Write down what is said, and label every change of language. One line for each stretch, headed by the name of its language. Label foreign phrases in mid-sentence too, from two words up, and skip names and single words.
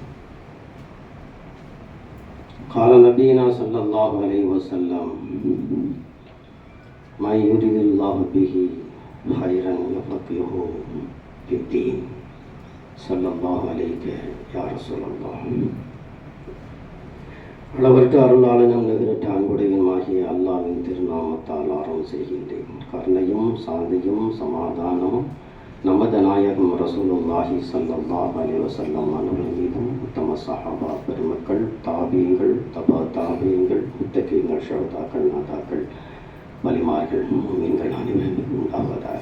Arabic: قال نبينا صلى الله عليه وسلم: من يريد الله به خيرا يفقهه في الدين. صلى الله عليك يا رسول الله.
Tamil: அளவற்ற அருளாளனும் நிகரற்ற அன்புடையனுமாகிய அல்லாஹ்வின் திருநாமத்தால் ஆரம்பம் செய்கின்றேன். கருணையும் சாந்தியும் சமாதானமும் நமது நாயகம்
Arabic: رسول الله صلى الله عليه وسلم
Tamil: அவர்கள் மீதும், உத்தம சஹாபா பெருமக்கள், தாபீங்கள், தபா தாபீங்கள், முத்தகீங்கள், ஷஹதாக்கள், நாதாக்கள், வலிமார்கள், முஃமின்கள் அனைவருக்கும் உண்டாவதாக.